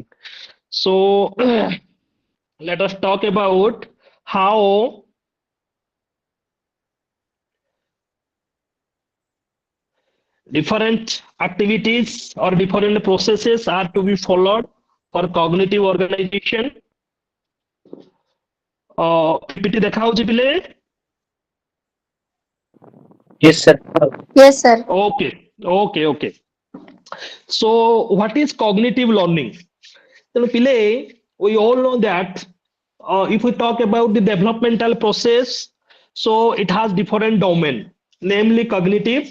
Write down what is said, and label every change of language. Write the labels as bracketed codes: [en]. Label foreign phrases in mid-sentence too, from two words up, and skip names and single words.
[en] So let us talk about how different activities or different processes are to be followed for cognitive organization. [or] PPT ଦେଖା ହଉଛି ପିଲେ? [en] Yes, sir. Yes, sir. Okay, okay, okay. So what is cognitive learning? So, Pile, we all know that if we talk about the developmental process, so it has different domain, namely cognitive.